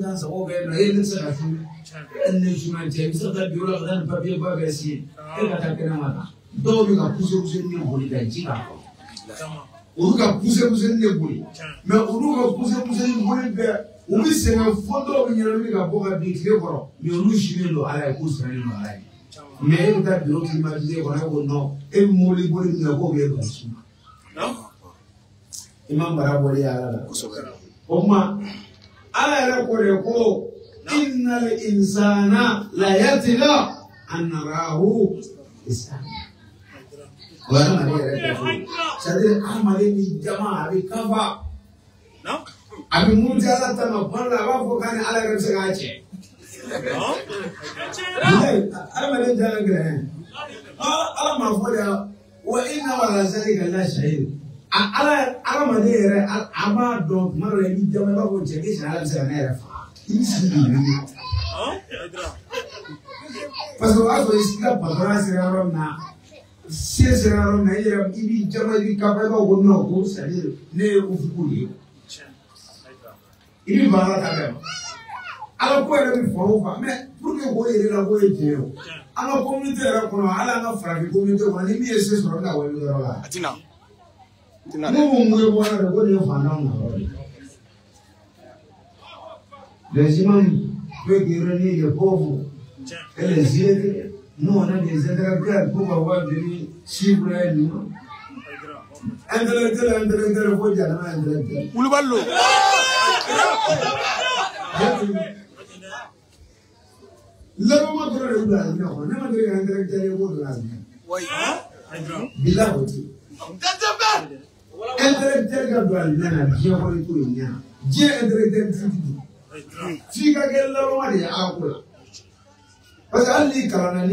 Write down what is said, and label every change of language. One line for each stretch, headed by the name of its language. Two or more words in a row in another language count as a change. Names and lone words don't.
Bambara: ka n sago kɛ yen nɔ ne tɛ se ka sun ne suman cɛ i bɛ se ka taa biro la ka taa nin papier ba bɛɛ signer e ka taa kɛnɛma kan dɔw bɛ ka pousse ne boli ka ji k'a kɔnɔ olu ka pousse ne boli mɛ olu ka pousse ni boli bɛɛ u bɛ sɛgɛn fo dɔw bɛ ɲɛnamini ka bɔ ka bin tile kɔrɔ mɛ olu sinnen don ala ye k'u sirannen don ala ye mɛ e bɛ taa biro climatisé kɔnɔ e ko non e bɛ mobili boli min na k'o bɛ e ka suma i ma mara bɔli ala la o tuma ala yɛrɛ ko de ko
Arabic: إن الإنسان ليطغى أن رآه استغنى
Bambara: o yɛrɛ ma ne yɛrɛ kɛ fɔlɔ
French: c'est-à-dire
Bambara: adamaden ni jama a bɛ kafa a bɛ muruti ala ta ma kuma dɔ la a b'a fɔ k'a ni ala yɛrɛ bɛ se k'a cɛ adamaden jala gɛlɛn ala ma fɔ de wa
Arabic: إن على ذلك لشهيد
Bambara: ala adamaden yɛrɛ a b'a dɔn kuma dɔ la i bɛ jama i b'a fɔ cɛ k'i sɛnɛ ala bɛ se ka ne yɛrɛ faga i bɛ sigi k'i wuli
French: parce que
Bambara: o b'a sɔrɔ i ka patɔrɔn sera yɔrɔ min na se sera yɔrɔ min na i yɛrɛ i b'i jama i b'i kafa i b'a fɔ ko non ko
French: c'est à dire
Bambara: ne ye ufuku de ye i bɛ ban ala ta bɛɛ ma ala ko yɛrɛ bɛ fan o fan mɛ
French: pour que
Bambara: k'o yɛrɛ la k'o ye tiɲɛ o an ka communauté yɛrɛ kɔnɔ hali an ka farafin communauté kɔnɔ ni min ye se sɔrɔ ka wale yɔrɔ la ne ko mun ye bɔra de ko nin ye fantanw na yɔrɔ de
French: les imams peuvent réunir les pauvres et les aider nous on a des intellectuels pour pouvoir venir suivre un imam intellectuel faut dire un intellectuel Koulibaly
Bambara: Lama dɔrɔn de bila ne kɔnɔ ne ma deli ka intellectuel ye ko dɔ la bila o ti intellectuel ka don a na diɲɛ kɔnɔ ko in ɲana diɲɛ intellectuel ti f'i ka kɛ lama de ye ala ko la
French: parce que
Bambara: hali n'i kalan na n'i